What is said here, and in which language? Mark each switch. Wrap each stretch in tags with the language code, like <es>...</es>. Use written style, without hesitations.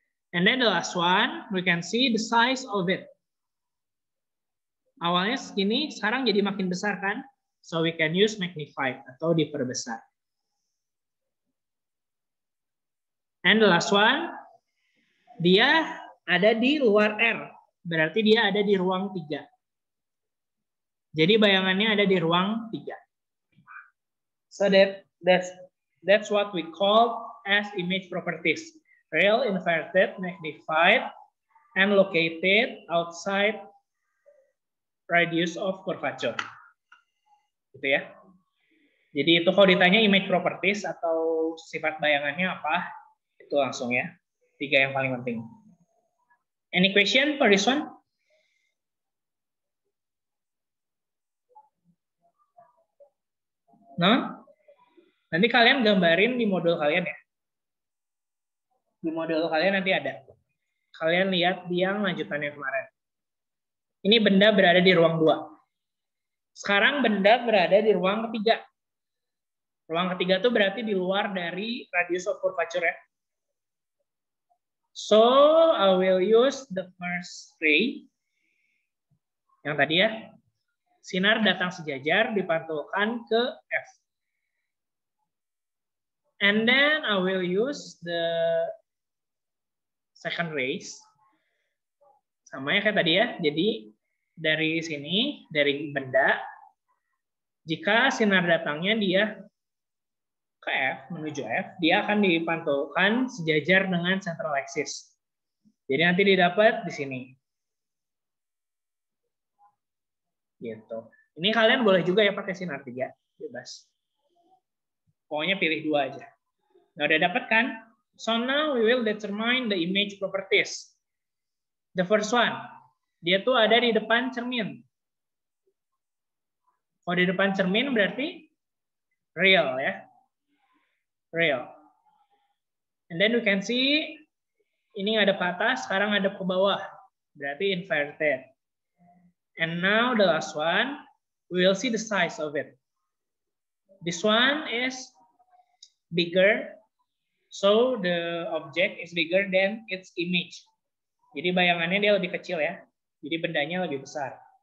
<en>And then the last one, we can see the size of it.</en> <id>Awalnya segini, sekarang jadi makin besar kan?</id> <en>So we can use magnified</en> <id>atau diperbesar.</id> <en>And the last one,</en> <id>dia ada di luar R. Berarti dia ada di ruang 3. Jadi bayangannya ada di ruang 3.</id> <en>So that's what we call as image properties. Real, inverted, magnified, and located outside radius of curvature.</en> <id>Gitu ya. Jadi itu kalau ditanya</id> <en>image properties</en> <id>atau sifat bayangannya apa, itu langsung ya. 3 yang paling penting.</id> <en>Any question for this one? No?</en> <id>Nanti kalian gambarin di modul kalian ya. Di modul kalian nanti ada. Kalian lihat yang lanjutannya kemarin. Ini benda berada di ruang 2. Sekarang benda berada di ruang 3. Ruang ketiga itu berarti di luar dari radius of curvature ya.</id> <en>So, I will use the first ray.</en> <id>Yang tadi ya. Sinar datang sejajar dipantulkan ke F.</id> <en>And then I will use the second rays.</en> <id>Sama ya kayak tadi ya. Jadi dari sini, dari benda, jika sinar datangnya dia ke F, menuju F, dia akan dipantulkan sejajar dengan central axis. Jadi nanti didapat di sini. Gitu. Ini kalian boleh juga ya pakai sinar 3, bebas. Pokoknya pilih 2 aja. Nah, udah dapat kan?</id> <en>So now we will determine the image properties. The first one,</en> <id>dia tuh ada di depan cermin. Kalau di depan cermin berarti real ya. Real.</id> <en>And then we can see</en> <id>ini ada ke atas, sekarang ada ke bawah. Berarti inverted.</id> <en>And now the last one, we will see the size of it. This one is bigger, so the object is bigger than its image.</en> <id>Jadi bayangannya dia lebih kecil ya. Jadi bendanya lebih besar.</id>